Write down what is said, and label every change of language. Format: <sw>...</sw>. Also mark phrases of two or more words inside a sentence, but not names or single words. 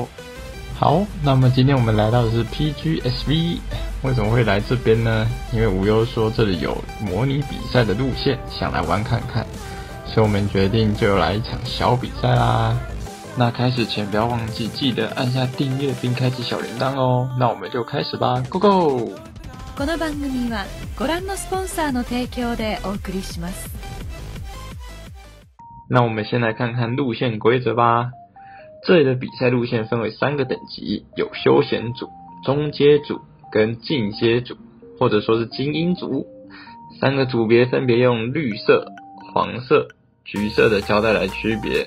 <zh>好，那么今天我们来到的是 PGSV， 为什么会来这边呢？因为无忧说这里有模拟比赛的路线，想来玩看看，所以我们决定就来一场小比赛啦。那开始前不要忘记记得按下订阅并开启小铃铛哦。那我们就开始吧 ，</zh> <en>Go Go！</en> <ja>この番組はご覧のスポンサーの提供でお送りします。</ja> <zh>那我们先来看看路线规则吧。这里的比赛路线分为3个等级，有休闲组、中阶组跟进阶组，或者说是精英组。3个组别分别用绿色、黄色、橘色的胶带来区别。</zh>